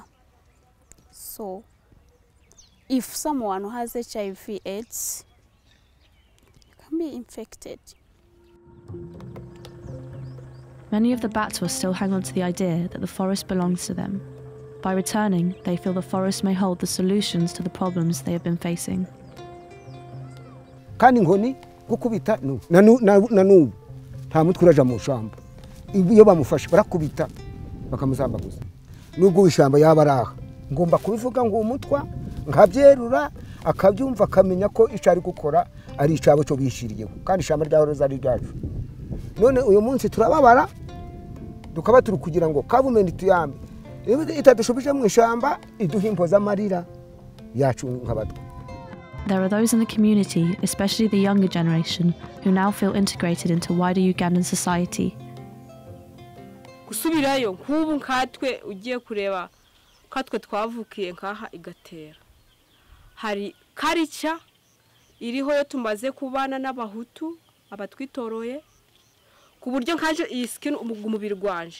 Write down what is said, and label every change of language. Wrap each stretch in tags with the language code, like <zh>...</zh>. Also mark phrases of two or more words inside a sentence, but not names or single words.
<en>So, if someone who has HIV/AIDS can be infected. Many of the Batwa still hang on to the idea that the forest belongs to them. By returning, they feel the forest may hold the solutions to the problems they have been facing.</en> <rw>Kandi ngoni gukubita nanubu nta mutwe uraja mu shamba iyo bamufashe barakubita bakamuzambaguza nubwo ishamba yabaraha ngomba kubivuga ngo umutwa nkabyerura akabyumva akamenya ko icari gukora ari icabo cyo bishiriyeho kandi ishamba ryahoroza ari ryacu. None uyu munsi turababara dukaba turi kugira ngo government tuyambe itadushubije mu ishamba iduhimpoza amarira yacu nk'abatwa.</rw> <en>There are those in the community, especially the younger generation, who now feel integrated into wider Ugandan society.</en> <rw>Gusubirayo nk'ubu nkatwe ugiye kureba katwe twavukiye nkaha igatera. Hari karica iriho yo tumaze kubana n'abahutu abatwitoroye ku buryo nkaje iyi skin umubiri gwanje</rw>